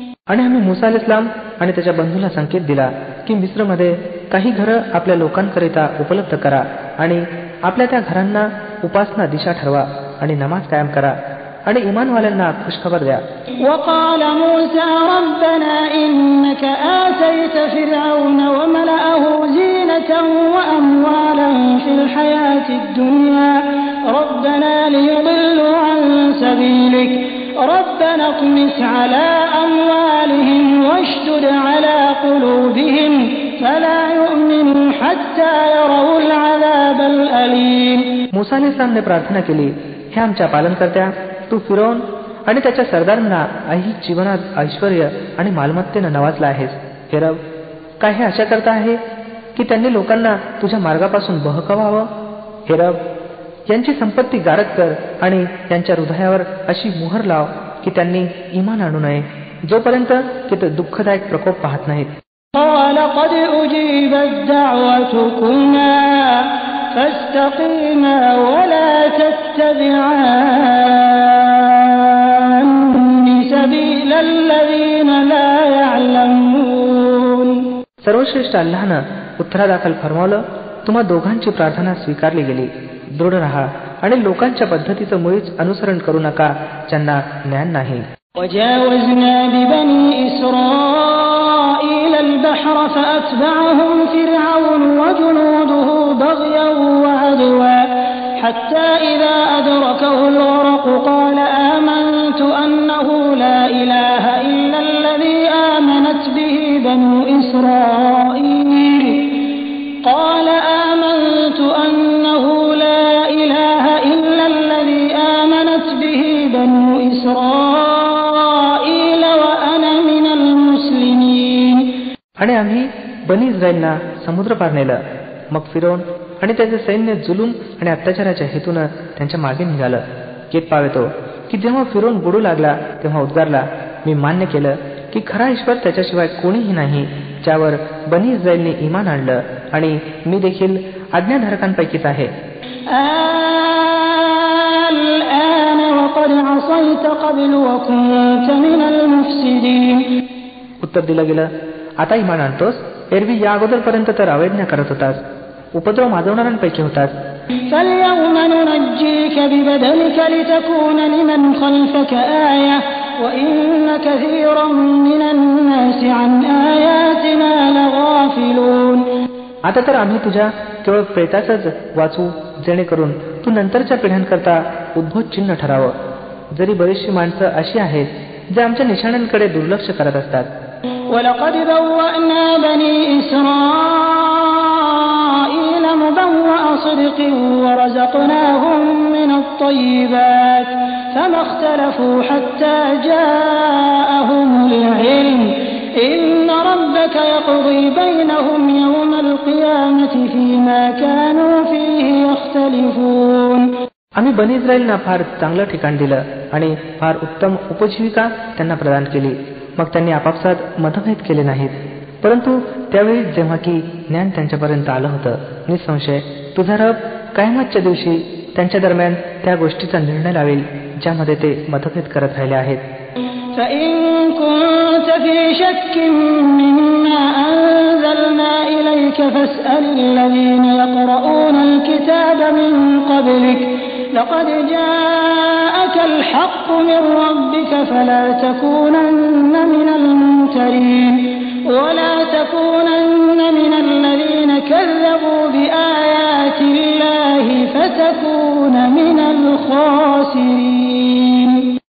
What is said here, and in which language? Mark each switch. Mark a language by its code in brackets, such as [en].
[mr] आणि आम्ही मूसा अलैहिस्सलाम आणि त्याच्या बंधूला संकेत दिला की मिस्रमध्ये काही घरं आपल्या लोकांकरिता उपलब्ध करा आणि आपल्या त्या घरांना उपासना दिशा ठरवा आणि नमाज कायम करा आणि इमानवाल्यांना खुशखबर द्या. [ar] وقال موسى ربنا إنك آتيت فرعون وملأه زينة وأموالا في الحياة الدنيا ربنا ليضلوا عن سبيلك ربنا اطمس على أموالهم واشدد على قلوبهم فلا يؤمنوا حتى يروا العذاب الأليم. [mr] मूसा अलैहिस्सलामने प्रार्थना केली, हे आमच्या पालनकर्त्या, तू फिरौन आणि त्याच्या सरदारांना ऐहिक जीवनात ऐश्वर्य आणि मालमत्तेनं नवाजला आहेस. हे रब, काय हे अशा करता आहे की त्यांनी लोकांना तुझ्या मार्गापासून बहकवावं? हे रब, यांची संपत्ती गारक कर आणि त्यांच्या हृदयावर अशी मुहर लाव की त्यांनी इमान आणू नये, जोपर्यंत की ते दुःखदायक प्रकोप पाहत नाहीत. [ar] قال قد أجيبت دعوتكما فاستقيما ولا تتبعان سبيل الذين لا يعلمون. [mr] सर्वश्रेष्ठ अल्लाहनं उत्तरादाखल फरमावलं, तुम्हा दोघांची प्रार्थना स्वीकारली गेली. दृढ राहा आणि लोकांच्या पद्धतीचं मुळीच अनुसरण करू नका ज्यांना ज्ञान नाही. [ar] وجاوزنا ببني إسرائيل البحر فأتبعهم فرعون وجنوده بغيا وعدوا حتى إذا أدركه الغرق قال آمنت أنه لا إله إلا الذي آمنت به بنو إسرائيل قال آمنت أنه لا إله إلا الذي آمنت به بنو إسرائيل وأنا من المسلمين. [mr] आणि आम्ही बनी इस्रायलना समुद्र पार नेलं. मग फिरौन आणि त्याचे सैन्य जुलूम आणि अत्याचाराच्या हेतून त्यांच्या मागे निघालं. केत पावेतो की जेव्हा फिरौन बुडू लागला तेव्हा उद्गारला, मी मान्य केलं की खरा ईश्वर त्याच्याशिवाय कोणीही नाही, ज्यावर बनी इस्रायलने इमान आणलं आणि मी देखील आज्ञाधारकांपैकीच आहे. [ar] الآن وقد عصيت قبل وكنت من المفسدين. [mr] उत्तर दिलं गेलं, आता इमान आणतोस, एरवी या अगोदरपर्यंत तर अवैज्ञा करत होतास, उपद्रव माजवणाऱ्यांपैकी होतास. [ar] فاليوم ننجيك ببدنك لتكون لمن خلفك آية وإن كثيرا من الناس عن آياتنا لغافلون. [mr] आता तर आम्ही तुझ्या केवळ प्रेताचंच वाचू, जेणेकरून तू नंतरच्या पिढ्यांकरता उद्भूत चिन्ह ठरावं. जरी बरीचशी माणसं अशी आहेत जे आमच्या निशाण्यांकडे दुर्लक्ष करत असतात. [ar] ولقد بوأنا بني إسرائيل مبوأ صدق ورزقناهم من الطيبات فما اختلفوا حتى جاءهم العلم إن ربك يقضي بينهم يوم القيامة فيما كانوا فيه يختلفون. [mr] आम्ही बनी इस्रायलना फार चांगलं ठिकाण दिलं आणि फार उत्तम उपजीविका त्यांना प्रदान केली. मग त्यांनी आपापसात मतभेद केले नाहीत. परंतु त्यावेळी जेव्हा की ज्ञान त्यांच्यापर्यंत आलं होतं, निसंशय तुझा रब कयामतच्या दिवशी त्यांच्या दरम्यान त्या गोष्टीचा निर्णय लावेल ज्यामध्ये ते मतभेद करत राहिले आहेत. [ar] فإن كنت في شك مما أنزلنا إليك فاسأل الذين يقرؤون الكتاب من قبلك لقد جاءك الحق من ربك فلا تكونن من الممترين ولا تكونن من الذين كذبوا بآيات الله فتكون من الخاسرين.